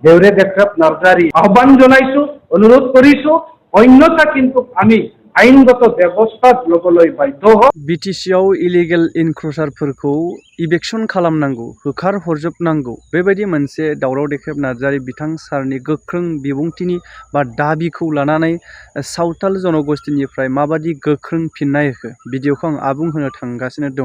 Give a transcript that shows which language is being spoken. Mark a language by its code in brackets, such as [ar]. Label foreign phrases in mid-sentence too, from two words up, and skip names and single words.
[as] দেউৰে দেখাত নাৰ্জাৰী আহ্বান জনাইছো, অনুৰোধ কৰিছো। অন্যথা কিন্তু আমি আইনগত ব্যৱস্থা ল'বলৈ বাধ্য হম। [brx] बिटिसिआव [en] illegal encroacherफोरखौ eviction [brx] खालामनांगौ, होखार हरजोबनांगौ बेबायदि मोनसे दावराव देख्रेब नार्जारी बिथां सारनि गोख्रों बिबुंथिनि बा दाबिखौ लानानै सावथाल जनगोष्ठीनिफ्राय माबादि गोख्रों फिननाय होखो भिडिअखौ आं आबुं होनो थांगासिनो दङ।